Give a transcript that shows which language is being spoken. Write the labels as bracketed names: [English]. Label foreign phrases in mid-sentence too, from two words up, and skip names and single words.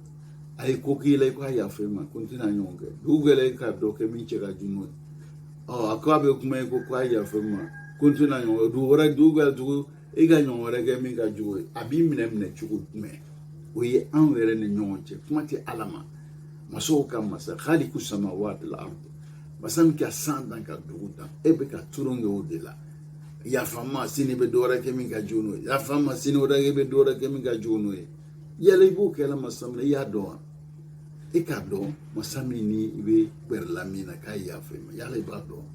[Bambara] a ye ko k'i la i k'a yafa ma ko n tɛna ɲɔgɔn kɛ. dugu gɛlɛ e ka dɔ kɛ min cɛ ka jugu ye. a ko a bɛ kuma ye ko k'a yafa ma ko n tɛna ɲɔgɔn kɛ. dugu gɛlɛ dugu e ka ɲɔgɔn wɛrɛ kɛ min ka jugu ye. a b'i minɛ cogo jumɛn. o ye anw yɛrɛ ni ɲɔgɔn cɛ kuma tɛ ala ma. masaw ka masa [Arabic] خالق السماوات والأرض. [Bambara] masa min ka san dan ka dugu dan. e bɛ ka turon kɛ o de la. yafa ma sini bɛ dɔ wɛrɛ kɛ min ka jugu n'o ye. yafa ma sini wɛrɛ e bɛ dɔ wɛrɛ kɛ min ka jugu n'o ye. yala i b'o kɛla masa min na i y'a dɔn wa. e k'a dɔn masa min ni i bɛ gbɛrɛla min na k'a yafa ma yala i b'a dɔn.